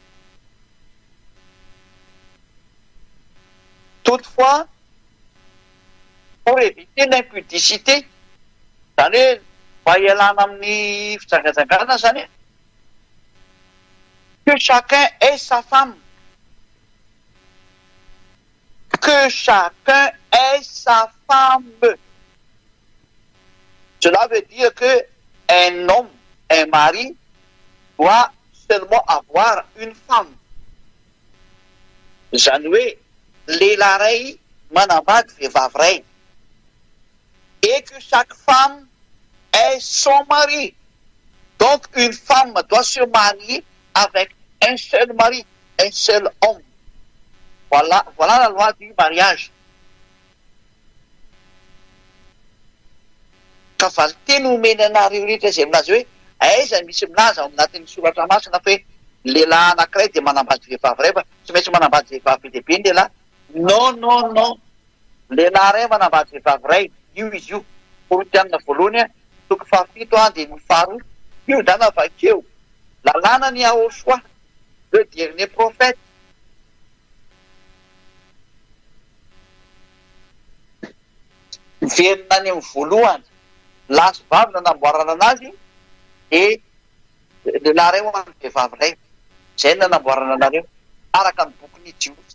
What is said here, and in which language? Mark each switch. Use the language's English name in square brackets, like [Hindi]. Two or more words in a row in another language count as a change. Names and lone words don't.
[French] toutefois pour éviter l'impudicité [Malagasy] zany hoe mba hialana amin'ny fijangajangana zany [French] que chacun ait sa femme que chacun ait sa femme. Cela veut dire que un homme, un mari doit seulement avoir une femme. [Malagasy] Zany hoe lehilahy ray manambady vehivavy ray [French] et que chaque femme ait son mari. Donc une femme doit se marier avec un seul mari, un seul homme. Voilà la loi du mariage. [Malagasy] Ka valy teny omeny anareo rehetra izay milaza hoe aiza misy milaza ao anatin'ny soratra masina fa hoe lehilahy anankiray dia manambady vehivavy ray fa tsy maintsy manambady vehivavy lehibe ny lehilahy. Non. Lehilahy ray manambady vehivavy ray. Io izy io. Korinthiana voalohany toko 7 dia 2. Io zany avakeo lalàna ny Iosoa, [French] le dernier prophète. [Malagasy] Miverina any amin'ny voalohany lasy vavy nanamboarana anazy dia lehilahy ray ho an'ny vehivavy ray. Zay nanamboarana anareo araka ny bokyny Jio.